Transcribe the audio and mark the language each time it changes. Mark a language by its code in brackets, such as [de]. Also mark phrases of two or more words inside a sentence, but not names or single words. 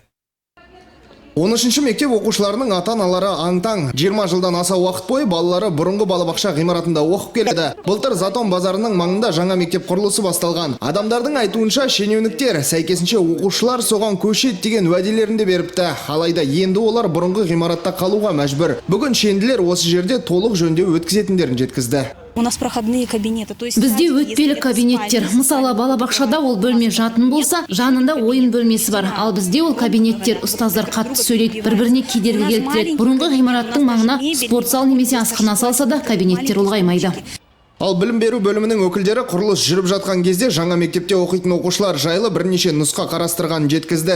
[kk] 13-ші мектеп оқушыларының ата-аналары аң-таң 20 жылдан аса уақыт бойы балалары бұрынғы балабақша ғимаратында оқып келеді. Былтыр Затон базарының маңында жаңа мектеп құрылысы басталған. Адамдардың айтуынша шенеуніктер сәйкесінше оқушылар соған көшет деген уәделерінде беріпті. Алайда енді олар бұрынғы ғимаратта қалуға мәжбүр. Бүгін шенділер осы жерде толық жөндеу өткізетіндерін жеткізді. [ru] У нас проходные кабинеты. [kk] Бізде өтпелі кабинеттер. Мысалы, балабақшада ол бөлме жатын болса, жанында ойын бөлмесі бар. Ал бізде ол кабинеттер ұстаздар қатты сөйлейді, бір-біріне кедергі келтіреді. Бұрынғы ғимараттың маңына спорт зал немесе асхана салса да, кабинеттер ұлғаймайды. Ал білім беру бөлімінің өкілдері құрылыс жүріп жатқан кезде жаңа мектепте оқитын оқушылар жайлы бірнеше нұсқа қарастырған жеткізді.